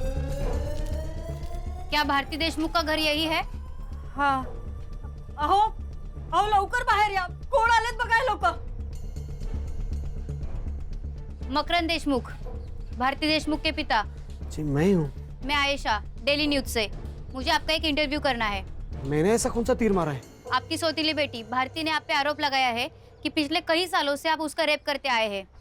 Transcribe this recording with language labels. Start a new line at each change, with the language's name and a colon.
Hindi: क्या भारती देशमुख का घर यही है? हाँ।
Marathi: अहो अहो लवकर बाहेर या, कोण आलेत बघाय लोक।
Hindi: मकरंद देशमुख, भारती देशमुख के पिता। जी मैं हूँ। मैं आयशा, डेली न्यूज से। मुझे आपका एक इंटरव्यू करना है। मैंने ऐसा कौन सा तीर मारा है? आपकी सौतीली बेटी भारती ने आप पे आरोप लगाया है कि पिछले कई सालों से आप उसका रेप करते आए हैं।